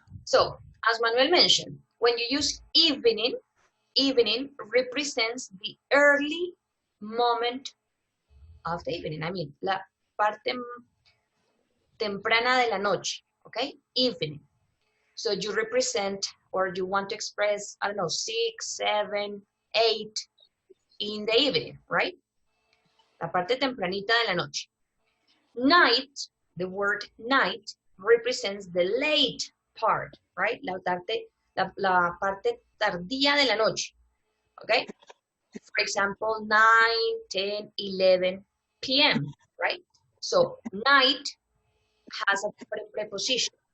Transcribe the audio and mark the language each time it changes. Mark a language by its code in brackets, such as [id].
[en] So, as Manuel mentioned, when you use evening, evening represents the early moment of the evening. I mean, [es] la parte temprana de la noche, okay? Evening. [en] So you represent or you want to express, I don't know, 6, 7, 8 in the evening, right? [es] La parte tempranita de la noche. [en] Night, the word night, represents the late part, right? [es] La parte tardía de la noche, okay? [en] For example, 9, 10, 11 p.m., right? So night has a preposition.